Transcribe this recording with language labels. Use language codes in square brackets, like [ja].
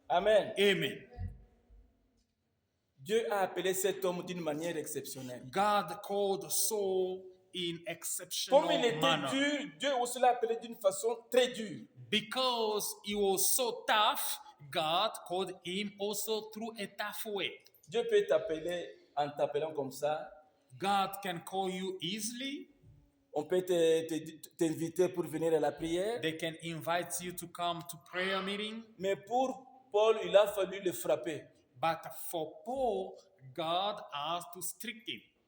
[fr] Amen. [en] Amen. [fr] Dieu a appelé cet homme d'une manière exceptionnelle. [en] God called Saul in exceptional [fr] Comme il était [en] manner. [fr] dur, Dieu aussi l'a appelé d'une façon très dure. [en] Because he was so tough, God called him also through a tough way. [fr] Dieu peut t'appeler en t'appelant comme ça. [en] God can call you easily. [fr] On peut t'inviter pour venir à la prière. [en] They can invite you to come to prayer meeting. [fr] Mais pour Paul, il a fallu le frapper. [en] But for Paul, God has to strike him.